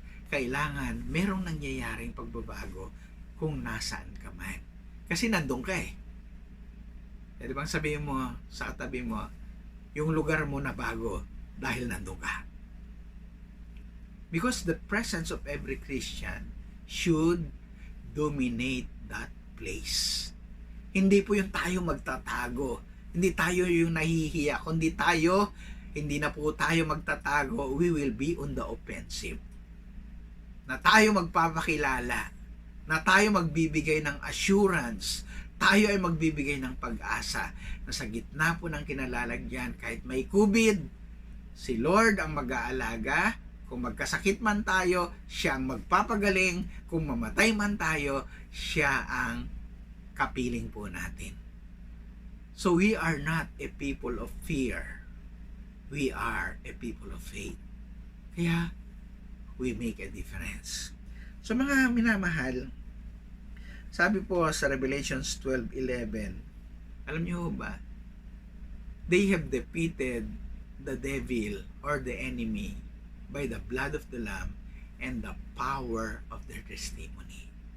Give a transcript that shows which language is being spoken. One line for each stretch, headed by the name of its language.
Filipino: Kailangan merong nangyayaring pagbabago kung nasaan ka man. Kasi nandun ka eh. Di ba sabihin mo sa katabi mo, yung lugar mo na bago dahil nandun ka.
English: Because the presence of every Christian should dominate that place.
Filipino: Hindi po yung tayo magtatago. Hindi tayo yung nahihiya. Kundi tayo, hindi na po tayo magtatago.
English: We will be on the offensive.
Filipino: Na tayo magpapakilala. Na tayo magbibigay ng assurance. Tayo ay magbibigay ng pag-asa na sa gitna po ng kinalalagyan, kahit may COVID, si Lord ang mag-aalaga. Kung magkasakit man tayo, siya ang magpapagaling. Kung mamatay man tayo, siya ang kapiling po natin.
English: So we are not a people of fear. We are a people of faith. Kaya, we make a difference. So
Filipino: mga minamahal, sabi po sa Revelations 12:11, alam niyo ba,
English: they have defeated the devil or the enemy by the blood of the Lamb and the power of their testimony.